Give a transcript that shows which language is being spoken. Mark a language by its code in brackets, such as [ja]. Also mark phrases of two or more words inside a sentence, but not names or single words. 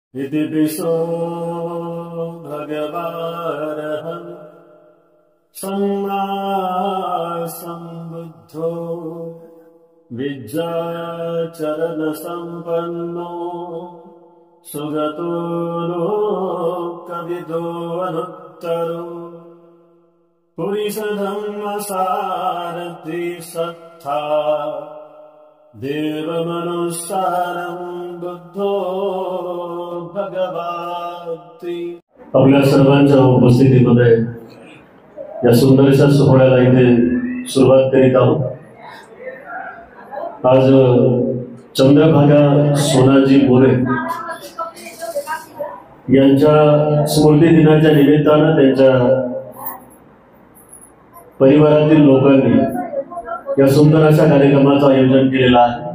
[pi] इति पिसो भगवानः सम्मा सम्बुद्धो विद्याचरणसम्पन्नो सुगतो लोकविदो अनुत्तरो पुरुषधर्मसारथि सत्ता देवमनुसारं बुद्धो भगवती। [mr] आपल्या सर्वांच्या उपस्थितीमध्ये या सुंदरशा सोहळ्याला इथे सुरुवात करीत आहोत। आज चंद्रभागा सोनाजी मोरे यांच्या स्मृती दिनाच्या निमित्तानं त्यांच्या परिवारातील लोकांनी या सुंदर अशा कार्यक्रमाचं आयोजन केलेलं आहे।